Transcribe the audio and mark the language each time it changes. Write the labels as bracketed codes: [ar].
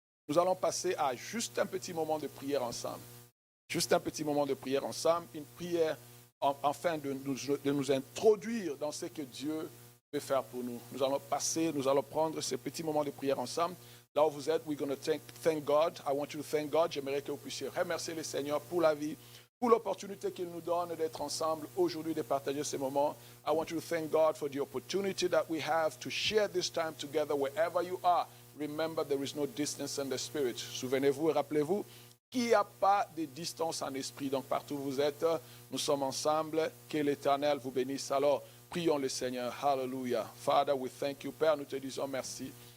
[fr] nous allons passer à juste un petit moment de prière ensemble. Juste un petit moment de prière ensemble, une prière afin de nous introduire dans ce que Dieu veut faire pour nous. Nous allons prendre ce petit moment de prière ensemble. Là où vous êtes, [en] we're going to thank God. [fr] I want you to thank God. J'aimerais que vous puissiez remercier le Seigneur pour la vie, pour l'opportunité qu'il nous donne d'être ensemble aujourd'hui, de partager ces moments. [en] I want you to thank God for the opportunity that we have to share this time together wherever you are. Remember, there is no distance in the spirit. [fr] Souvenez-vous et rappelez-vous qu'il n'y a pas de distance en esprit. Donc, partout où vous êtes, nous sommes ensemble. Que l'Éternel vous bénisse. Alors, prions le Seigneur. Hallelujah. [en] Father, we thank you. [fr] Père, nous te disons merci.